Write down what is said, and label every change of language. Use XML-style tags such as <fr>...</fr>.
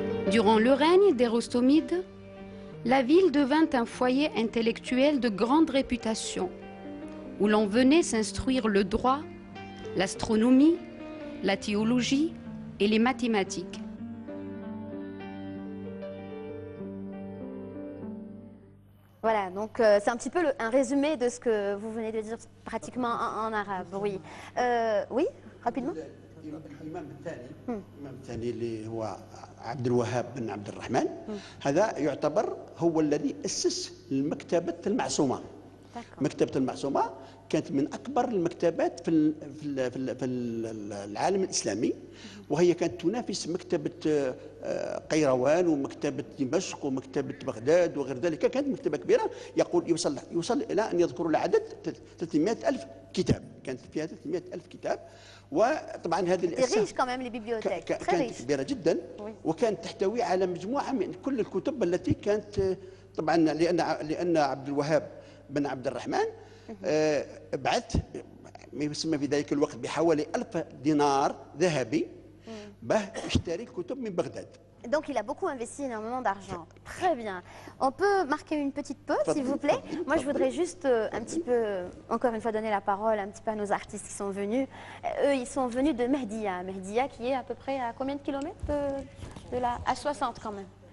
<fr>Durant le règne des Rostomides, la ville devint un foyer intellectuel de grande réputation, où l'on venait s'instruire le droit, l'astronomie, la théologie et les mathématiques. Voilà, donc c'est un petit peu un résumé de ce que vous venez de dire pratiquement en arabe, oui. Oui, rapidement.</fr> <ar>الإمام الثاني اللي هو عبد الوهاب بن عبد الرحمن هذا يعتبر هو الذي أسس المكتبة المعصومة. مكتبة المعصومة كانت من أكبر المكتبات في العالم الإسلامي، وهي كانت تنافس مكتبة قيروان ومكتبة دمشق ومكتبة بغداد وغير ذلك. كانت مكتبة كبيرة، يقول يوصل إلى أن يذكروا العدد 300,000 كتاب، كانت فيها 300,000 كتاب. وطبعا هذه الاسس كانت كبيرة جدا، وكانت تحتوي على مجموعة من كل الكتب التي كانت طبعا لأن عبد الوهاب بن عبد الرحمن بعث ما يسمى في ذلك الوقت بحوالي 1000 دينار ذهبي باه يشتري الكتب من بغداد.</ar> <fr>Donc il a beaucoup investi énormément d'argent. Très bien. On peut marquer une petite pause, s'il vous plaît. Moi, je voudrais juste un petit peu, encore une fois, donner la parole un petit peu à nos artistes qui sont venus. Eux, ils sont venus de Mehdia. Mehdia qui est à peu près à combien de kilomètres de là? À 60 quand même.</fr>